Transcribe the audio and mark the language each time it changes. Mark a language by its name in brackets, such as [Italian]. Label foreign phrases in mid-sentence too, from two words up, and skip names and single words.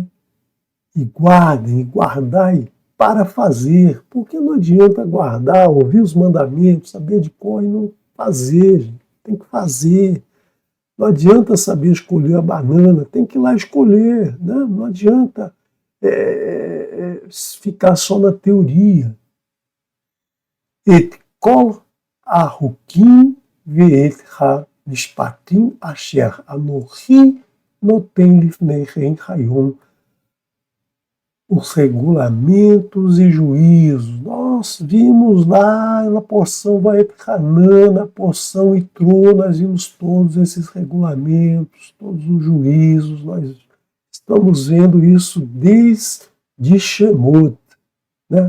[Portuguese] E guardem, e guardai para fazer, porque não adianta guardar, ouvir os mandamentos, saber de cor e não fazer, gente. Tem que fazer. Não adianta saber escolher a banana, tem que ir lá escolher, né? Não adianta ficar só na teoria. [Hebrew] את כל החקים ואת המשפטים אשר אנכי נתן לפניכם היום. [Portuguese] Os regulamentos e juízos. Nós vimos lá na porção Vaet Hanan, na porção Itrô, nós vimos todos esses regulamentos, todos os juízos, nós estamos vendo isso desde Shemot, né?